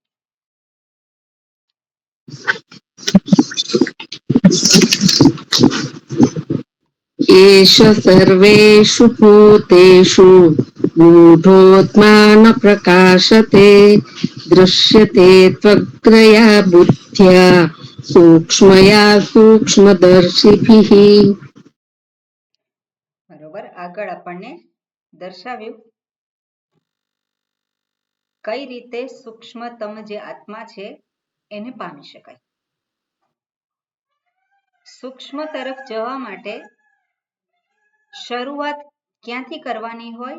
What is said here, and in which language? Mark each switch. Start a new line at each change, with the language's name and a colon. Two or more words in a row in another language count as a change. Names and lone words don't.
Sanskrit: एष सर्वेषु भूतेषु मूढोत्मान प्रकाशते, दृश्यते त्वग्रया बुद्ध्या सूक्ष्मया सूक्ष्मदर्शिभिः।
Gujarati: बरोबर। આગળ આપણને દર્શાવ્યું કઈ રીતે સૂક્ષ્મતમ જે આત્મા છે એને પામી શકાય। સૂક્ષ્મ તરફ જવા માટે શરૂઆત ક્યાંથી કરવાની હોય?